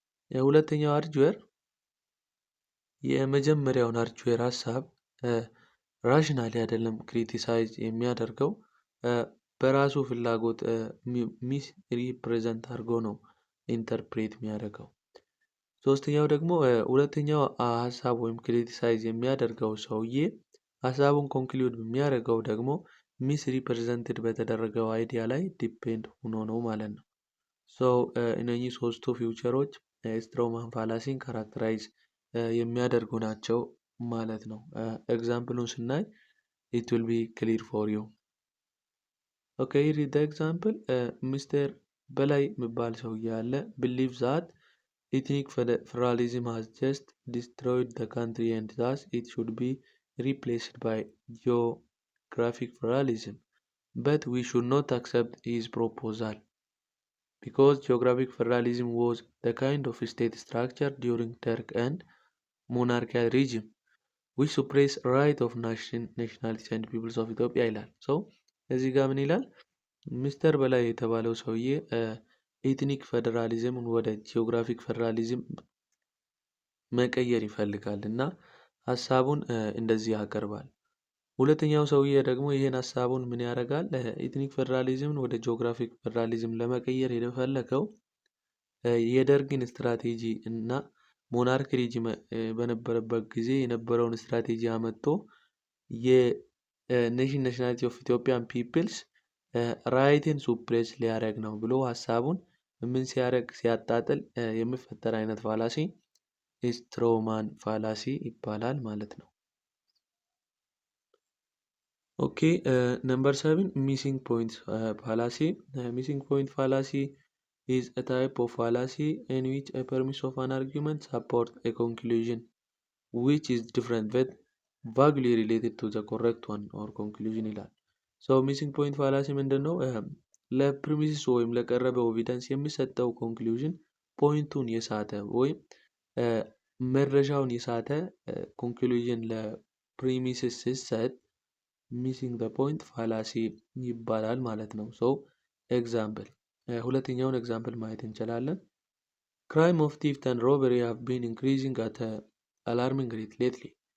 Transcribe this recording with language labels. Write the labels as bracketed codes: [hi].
[am] የሁለተኛው አርቹዌር የመጀመሪያውን አርቹዌር ሀሳብ ራሽናሊ አይደለም ክሪቲሳይዝ የሚያደርገው በራሱ ፍላጎት ሚስ ሪፕሬዘንት አድርጎ ነው ኢንተርፕሬት የሚያደርገው። ሶስተኛው ደግሞ ሁለተኛው ሀሳብ ወይም ክሪቲሳይዝ የሚያደርገው ሰውዬ ሀሳቡን ኮንክሉድ የሚያደርገው ደግሞ ሚስ ሪፕሬዘንትድ በተደረገው አይዲያ ላይ ዲፔንድ ሆኖ ነው ማለት ነው። እነኚህ 3ቱ ፊውቸሮች ስትሮማን ፋላሲን ካራክተራይዝ የሚያደርጉ ናቸው ማለት ነው። ኤግዛምፕሉን ስናይ [en] it will be clear for you. Okay, read the example. Mr. [am] በላይ የሚባል ሰውዬ አለ [en] believes that ethnic federalism has just destroyed the country and thus it should be replaced by geographic federalism, but we should not accept his proposal because geographic federalism was the kind of state structure during Turk and monarchical regime which suppress right of nationalities and peoples of Ethiopia [am] ይላል። እዚህ ጋር ምን ይላል? ሚስተር በላይ የተባለው ሰውዬ ኤትኒክ ፌደራሊዝምን ወደ ጂኦግራፊክ ፌደራሊዝም መቀየር ይፈልጋል እና ሀሳቡን እንደዚህ ያቀርባል። ሁለተኛው ሰውዬ ደግሞ ይሄን ሀሳቡን ምን ያደርጋል? ኤትኒክ ፌደራሊዝምን ወደ ጂኦግራፊክ ፌደራሊዝም ለመቀየር የፈለገው የደርግን ስትራቴጂ እና ሞናርክ ሪጂም በነበረበት ጊዜ የነበረውን ስትራቴጂ አመጥቶ የኔሽናሊቲ ኦፍ ኢትዮጵያን ፒፕልስ ራይትን ሱፕሬስ ሊያደርግ ነው ብሎ ሀሳቡን ምን ሲያደርግ ሲያጣጥል የሚፈጠር አይነት ፋላሲ ስትሮማን ፋላሲ ይባላል ማለት ነው። [en] ኦኬ ነምበር 7 ሚሲንግ ፖይንት ፋላሲ ሚሲንግ ፖይንት ፋላሲ is a type of fallacy in which a premise of an argument supports a conclusion which is different but vaguely related to the correct one or conclusion ይላል። [am] so missing point fallacy ምንድነው? ለፕሪሚስ ወይም ለቀረበው ኤቪደንስ የሚሰጠው ኮንክሉዥን ፖይንቱን የሳተ ወይም መረጃውን የሳተ ኮንክሉዥን ለፕሪሚስ ሲሰጥ ሚሲንግ ዘ ፖይንት ፋላሲ ይባላል ማለት ነው። so ኤግዛምፕል ሁለተኛውን ኤግዛምፕል ማየት እንችላለን። [en] crime of theft and robbery have been increasing at an alarming rate lately.